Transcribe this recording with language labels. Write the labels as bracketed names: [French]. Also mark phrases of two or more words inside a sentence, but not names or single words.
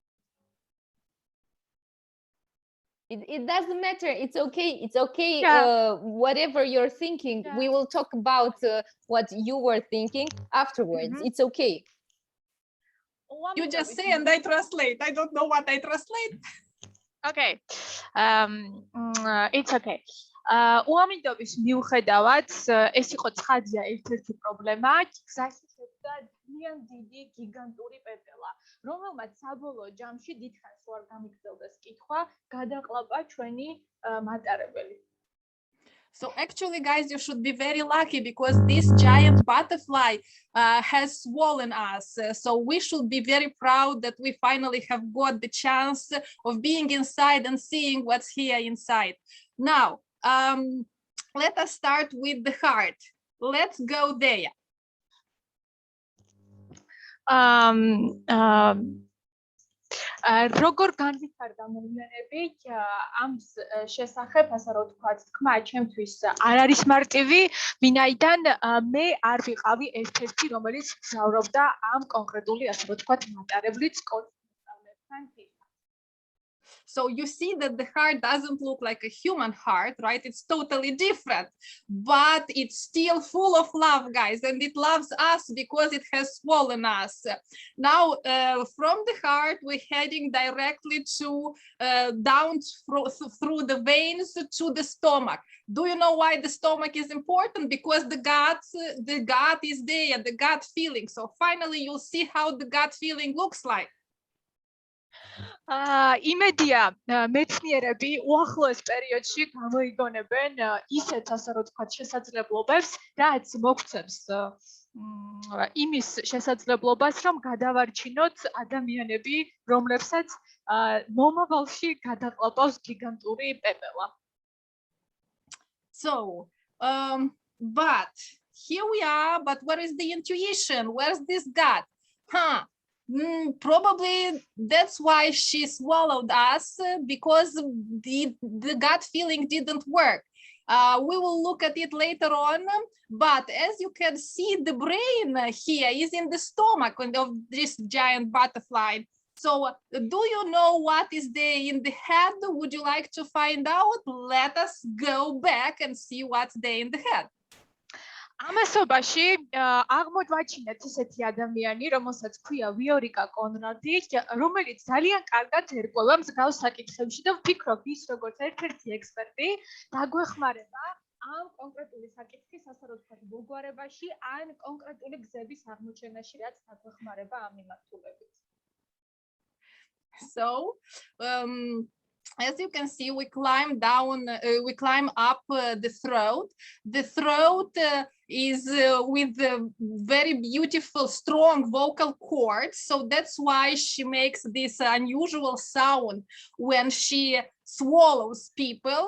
[English] It doesn't matter. It's okay. It's okay. Yeah. Whatever you're thinking, we will talk about what you were thinking afterwards. It's okay. You just say and I translate. I don't know what I translate. Okay. It's okay. [Georgian] უამინდობის მიუხედავად, ეს იყო ცხადია ერთ-ერთი პრობლემა, გზაში შეხვდა ძალიან დიდი გიგანტური პეპელა, რომელმაც საბოლოო ჯამში დიდხანს უარ გამიგრძელდეს კითხვა, გადაყლაპა ჩვენი მატარებელი. [English] So actually, guys, you should be very lucky because this giant butterfly has swollen us. So we should be very proud that we finally have got the chance of being inside and seeing what's here inside. Now, let us start with the heart. Let's go there. [Georgian] როგორ განვითარდა მოვლენები ამ შესახებ, ასე რომ ვთქვათ, თქმა ჩემთვის არ არის მარტივი, ვინაიდან მე არ ვიყავი ერთ-ერთი, რომელიც გზავრობდა ამ კონკრეტული, ასე რომ ვთქვათ, მატარებლით სკოლის მოსწავლეებთან. [English] So you see that the heart doesn't look like a human heart, right? It's totally different, but it's still full of love, guys, and it loves us because it has swollen us. Now, from the heart, we're heading directly to down through the veins to the stomach. Do you know why the stomach is important? Because the gut is there, the gut feeling. So finally, you'll see how the gut feeling looks like. [Georgian] იმედია მეცნიერები უახლოეს პერიოდში გამოიგონებენ ისეთ, ასე რომ ვთქვათ, შესაძლებლობებს, რაც მოგვცემს იმის შესაძლებლობას, რომ გადავარჩინოთ ადამიანები, რომლებსაც მომავალში გადაყლაპავს გიგანტური პეპელა. [English] So, but here we are, but where is the intuition? Where's this gut? Probably that's why she swallowed us, because the gut feeling didn't work. We will look at it later on, but as you can see, the brain here is in the stomach of this giant butterfly. So do you know what is there in the head? Would you like to find out? Let us go back and see what's there in the head. [Georgian] ამასობაში აღმოჩნდეთ ისეთი ადამიანი, რომელსაც ქვია ვიორიკა კონრადი, რომელიც ძალიან კარგად ერკვევა მსგავს საკითხებში და ვფიქრობ, ის როგორც ერთ-ერთი ექსპერტი დაგვეხმარება ამ კონკრეტული საკითხის, ასე რომ ვთქვათ, მოგვარებაში, ან კონკრეტული გზების აღმოჩენაში, რაც დაგვეხმარება ამ მიმართულებით. [English] So, as you can see, we climb up the throat. The throat is with very beautiful, strong vocal cords. So that's why she makes this unusual sound when she swallows people.